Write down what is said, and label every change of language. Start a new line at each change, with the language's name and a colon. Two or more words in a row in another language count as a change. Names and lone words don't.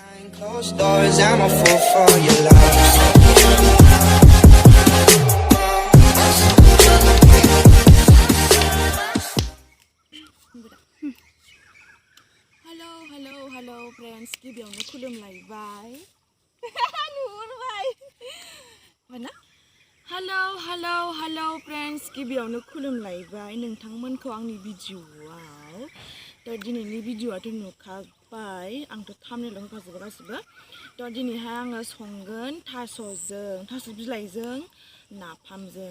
English: Closed doors, I'm a fool for your love. Hello friends,
Bodo: गिबियावनो खुलुमलायबाय नुहुरबाय ना Hello friends, गिबियावनो खुलुमलायबाय नोंथांमोनखौ आंनि भिडिअआव दा दिनैनि भिडिअआथ' नुखाबाय आंथ' थाम्बनेइल होखाजोबो गासिबो दा दिनैहाय आङो संगोन थास' बिलाइजों नाफामजों